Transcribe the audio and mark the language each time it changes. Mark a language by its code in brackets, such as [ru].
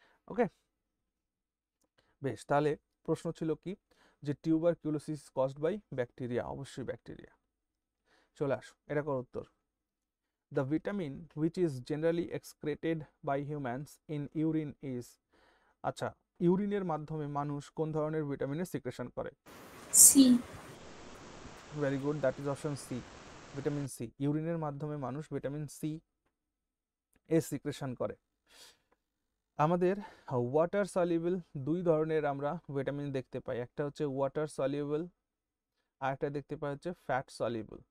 [bn] ওকে, বেশ, তাহলে প্রশ্ন ছিল কি, যে টিউবারকিউলোসিস কজড বাই ব্যাকটেরিয়া, অবশ্যই ব্যাকটেরিয়া। চলে আসো, এটা কর উত্তর। [en] The vitamin which is generally excreted by humans in urine is, [bn] আচ্ছা, ইউরিনের মাধ্যমে মানুষ কোন ধরনের ভিটামিনের সিক্রেশন করে? [en] C. Very good, that is option C, vitamin C. [bn] ইউরিনের মাধ্যমে মানুষ ভিটামিন সি এর সিক্রেশন করে। আমাদের ওয়াটার সলিউবল দুই ধরনের আমরা ভিটামিন দেখতে পাই, একটা হচ্ছে ওয়াটার সলিউবল, আর একটা দেখতে পাই হচ্ছে ফ্যাট সলিউবল।